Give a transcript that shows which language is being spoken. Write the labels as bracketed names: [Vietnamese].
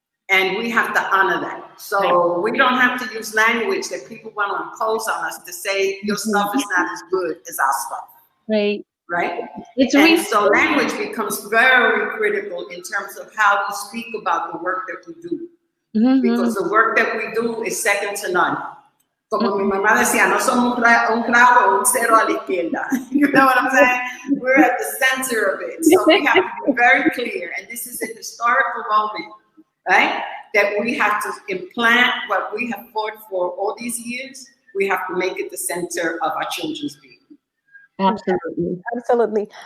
[English] And we have to honor that. So we don't have to use language that people want to impose on us to say your stuff is not as good as our stuff. Right. Right? And so language becomes very critical in terms of how we speak about the work that we do. Because the work that we do is second to none. [Spanish] Como mi mamá decía, no somos un clavo o un cero a la izquierda. [English] You know what I'm saying? We're at the center of it. So we have to be very clear. And this is a historical moment, right? That we have to implant what we have fought for all these years. We have to make it the center of our children's being. Absolutely.